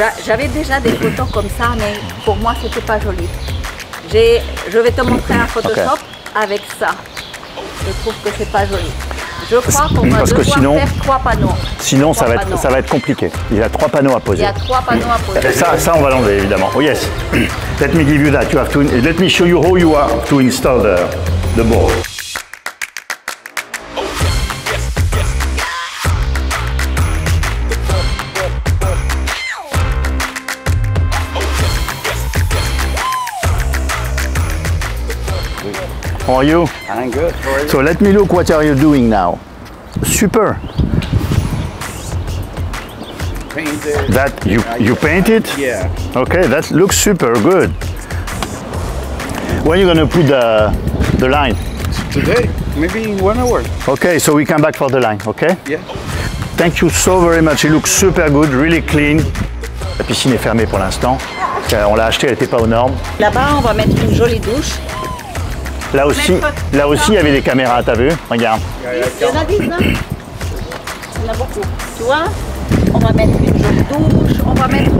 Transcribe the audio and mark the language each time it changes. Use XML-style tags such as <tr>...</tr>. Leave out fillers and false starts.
<fr>J'avais déjà des photos comme ça, mais pour moi, c'était pas joli. Je vais te montrer un Photoshop avec ça. Je trouve que c'est pas joli. Je crois qu'on va devoir faire 3 panneaux. Sinon, ça va être compliqué. Il y a 3 panneaux à poser. Il y a 3 panneaux à poser. Ça on va l'enlever, évidemment.</fr> <en>Oh yes. Let me give you that. Let me show you how you are to install the board. How are you? I'm good. How are you? So let me look what are you doing now. Super. Painted. That you painted? Yeah. Okay, that looks super good. When are you gonna put the line? Today, maybe in 1 hour. Okay, so we come back for the line, okay? Yeah. Thank you so very much. It looks super good, really clean.</en> <fr>La piscine est fermée pour l'instant. On l'a achetée, elle n'était pas aux normes. Là-bas, on va mettre une jolie douche. Là aussi, il y avait des caméras, t'as vu? Regarde. Il y en a 10, hein? Il y en a beaucoup. Tu vois? On va mettre une jolie douche, on va mettre</fr>